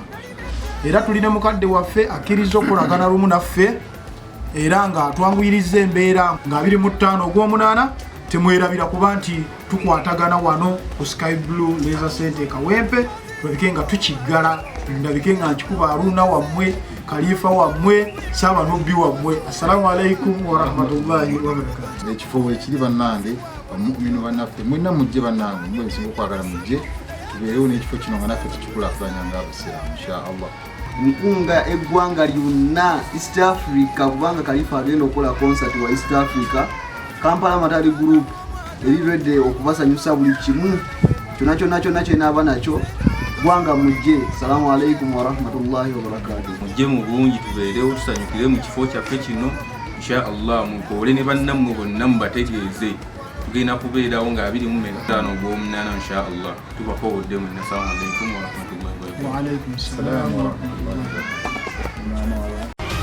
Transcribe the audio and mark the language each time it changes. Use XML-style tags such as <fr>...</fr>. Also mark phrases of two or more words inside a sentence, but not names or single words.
<lg>Era tulina mukadde waffe akkiriza okolagana lumu naffe era nga twanguyiriza embeera nga 25 ogw'omunaana temwerabira kuba nti tukwatagana wano ku Sky Blue Razor Center Kawempe tulabike nga tukiggala ndabike nga nkikuba Haruna wammwe Khalifa wammwe Ssaabanobbi wammwe.</lg> <ar>السلام عليكم ورحمة الله وبركاته.</ar> <lg>Ekifo ekiri bannange bamu'minu bannaffe mwenna mujje bannange mwe nsinga okwagala mujje tubeerewo n'ekifo kino nga naffe tukikulaakulanya ng'abasiraamu</lg> <ar>إن شاء الله.</ar> <lg>Nkunga eggwanga lyonna East Africa kubanga Khalifa agenda okukola concert wa East Africa. Kampala Matali Group erirwedde okubasanyusa buli kimu kyonna kyenaaba nakyo. Gwanga mujje.</lg> <ar>السلام عليكم ورحمة الله وبركاته.</ar> <lg>Mujje mu bungi tubeerewo tusanyukire mu kifo kyaffe kino</lg> <ar>إن شاء الله.</ar> <lg>Mukoole ne bannammwe bonna mubategeeze tugenda kubeerawo nga 25 ogw'omunaana</lg> <ar>إن شاء الله.</ar> <lg>Tubakowodde mwenna.</lg> <ar>السلام عليكم ورحمة الله وبركاته. وعليكم السلام ورحمة الله وبركاته.</ar>